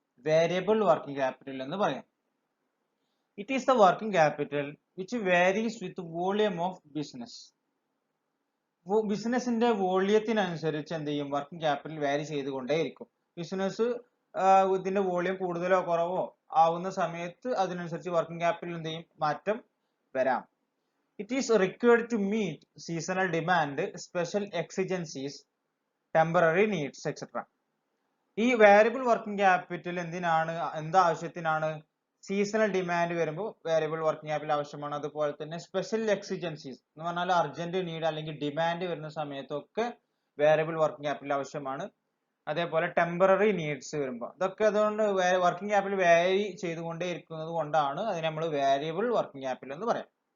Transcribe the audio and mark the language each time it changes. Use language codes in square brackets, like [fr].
[en] variable working capital [ml] എന്ന് പറയാം. [en] It is the working capital which varies with volume of business. [ml] ബിസിനസിന്റെ വോളിയത്തിനനുസരിച്ച് എന്ത് ചെയ്യും? വർക്കിംഗ് ക്യാപിറ്റൽ വാരി ചെയ്തുകൊണ്ടേയിരിക്കും. ബിസിനസ് ഇതിന്റെ വോളിയം കൂടുതലോ കുറവോ ആവുന്ന സമയത്ത് അതിനനുസരിച്ച് വർക്കിംഗ് ക്യാപിറ്റൽ എന്ത് ചെയ്യും? മാറ്റം വരാം. [en] It is required to meet seasonal demand, special exigencies, temporary needs, etc. [ml] ഈ വേരിയബിൾ വർക്കിംഗ് ക്യാപിറ്റൽ എന്തിനാണ്? എന്താവശ്യത്തിനാണ്? സീസണൽ ഡിമാൻഡ് വരുമ്പോൾ വേരിയബിൾ വർക്കിംഗ് ക്യാപിറ്റൽ ആവശ്യമാണ്. അതുപോലെ തന്നെ സ്പെഷ്യൽ എക്സിജൻസീസ് എന്ന് പറഞ്ഞാൽ അർജന്റ് നീഡ് അല്ലെങ്കിൽ ഡിമാൻഡ് വരുന്ന സമയത്തൊക്കെ വേരിയബിൾ വർക്കിംഗ് ക്യാപിറ്റൽ ആവശ്യമാണ്. അതേപോലെ ടെമ്പററി നീഡ്സ് വരുമ്പോൾ ഇതൊക്കെ അതുകൊണ്ട് വർക്കിംഗ് ക്യാപിറ്റൽ വേരി ചെയ്തുകൊണ്ടേ ഇരിക്കുന്നത് കൊണ്ടാണ് അതിനെ നമ്മൾ വേരിയബിൾ വർക്കിംഗ് ക്യാപിറ്റൽ എന്ന് പറയാം.